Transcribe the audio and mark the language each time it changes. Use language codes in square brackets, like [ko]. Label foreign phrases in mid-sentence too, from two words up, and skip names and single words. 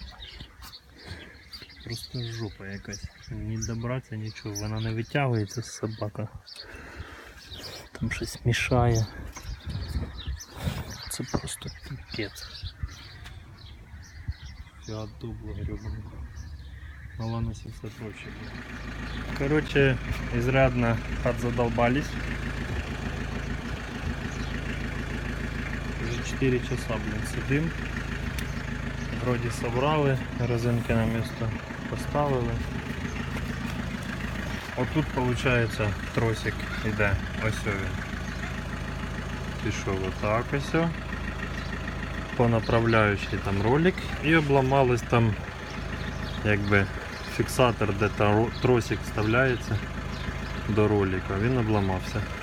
[uk] Просто жопа якась. Ні добратися, нічого. Вона не витягується, собака. Там щось мішає. Це просто піпець. Фіат Дубло гребаний. [ru] Мала на 700 проще было. Короче, изрядно подзадолбались. Уже 4 часа, блин, сидим. Вроде собрали, резинки на место поставили. Вот тут получается тросик [uk] іде, ось він. Пішов отак ось. По направляючій там ролик і обламалось там якби фіксатор, де тросик вставляється до ролика, він обламався.